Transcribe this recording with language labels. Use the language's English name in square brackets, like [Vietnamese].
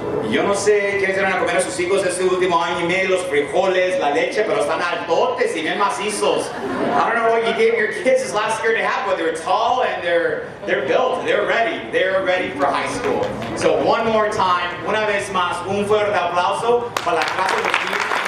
[Spanish] Yo no sé qué se van a comer a sus hijos este último año y medio, los frijoles, la leche, pero están altotes y bien macizos. [English] I don't know what you gave your kids this last year to have, but they're tall and they're built, they're ready for high school. So one more time, [Spanish] una vez más, un fuerte aplauso para la clase de kids.